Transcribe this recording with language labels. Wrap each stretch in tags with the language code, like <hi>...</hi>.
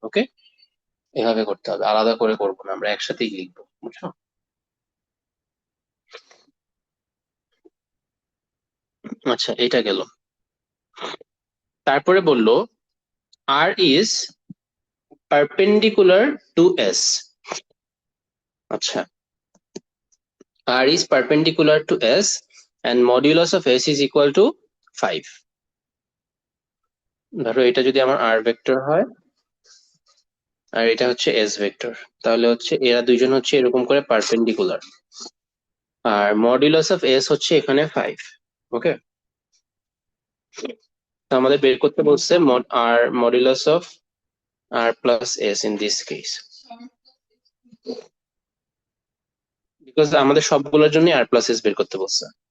<bn>ওকে, এভাবে করতে হবে, আলাদা করে করবো না, আমরা একসাথেই লিখবো। বুঝছো? আচ্ছা, এটা গেল। তারপরে বললো</bn> <en>R is perpendicular to s. আচ্ছা, r is perpendicular to s and modulus of s is equal to 5।</en> <bn>ধরো এটা যদি আমার r ভেক্টর হয় আর এটা হচ্ছে s ভেক্টর, তাহলে হচ্ছে এরা দুইজন হচ্ছে এরকম করে perpendicular, আর modulus of s হচ্ছে এখানে 5। ওকে, তো আমাদের বের করতে বলছে r modulus of r plus s</bn> <en>in this case,</en> <bn>because আমাদের সবগুলোর জন্য r প্লাস s বের করতে বলছে।</bn>